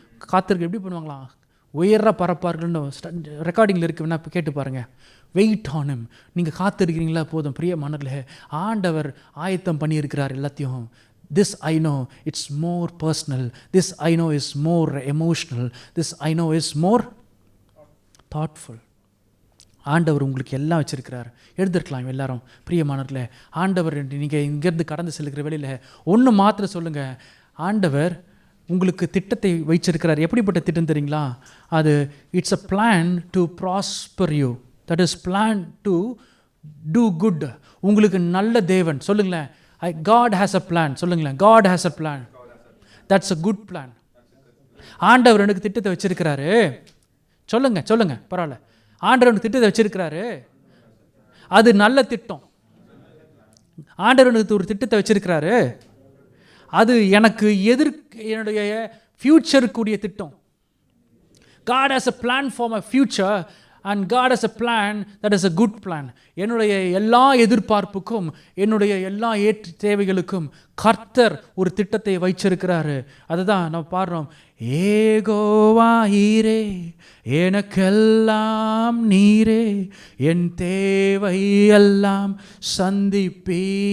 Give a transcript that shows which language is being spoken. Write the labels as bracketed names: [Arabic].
[Tamil] காத்தர்கள் எப்படி பண்ணுவாங்களா? உயர பரப்பார்கள்னு ரெக்கார்டிங்கில் இருக்கு, வேணா கேட்டு பாருங்கள். [English] Wait on him. [Tamil] நீங்கள் காத்திருக்கிறீங்களா? போதும் பிரியமானவர்களே, ஆண்டவர் ஆயத்தம் பண்ணியிருக்கிறார் எல்லாத்தையும். [English] This I know, it's more personal. This I know is more emotional. This I know is more thoughtful. [Tamil] ஆண்டவர் உங்களுக்கு எல்லாம் வச்சுருக்கிறார். எழுதிருக்கலாம் எல்லாரும் பிரியமானவர்களே. ஆண்டவர் நீங்கள் இங்கேருந்து கடந்து செல்கிற வேளையில் ஒன்று மாத்திரம் சொல்லுங்கள், ஆண்டவர் உங்களுக்கு திட்டத்தை வைச்சிருக்கிறார். எப்படிப்பட்ட திட்டம் தெரியுங்களா? அது [English] It's a plan to prosper you. That is plan to do good. [Tamil] உங்களுக்கு நல்ல தேவன். சொல்லுங்களேன், [English] God has a plan. [Tamil] சொல்லுங்களேன், [English] God has a plan. That's a good plan. [Tamil] ஆண்டவர் எனக்கு திட்டத்தை வச்சிருக்கிறாரு. சொல்லுங்க பரவாயில்ல. ஆண்டவர் எனக்கு திட்டத்தை வச்சிருக்கிறாரு, அது நல்ல திட்டம். ஆண்டவர் எனக்கு ஒரு திட்டத்தை வச்சிருக்கிறாரு, அது எனக்கு என்னுடைய ஃபியூச்சருக்குரிய திட்டம். [English] God has a plan for my future and God has a plan that is a good plan. [Tamil] என்னுடைய எல்லா எதிர்பார்ப்புக்கும் என்னுடைய எல்லா தேவைகளுக்கும் கர்த்தர் ஒரு திட்டத்தை வைச்சிருக்கிறாரு. அதுதான் நம்ம பாடுறோம், ஏகோவாயிரே எனக்கெல்லாம் நீரே என் தேவை எல்லாம் சந்திப்பீர்.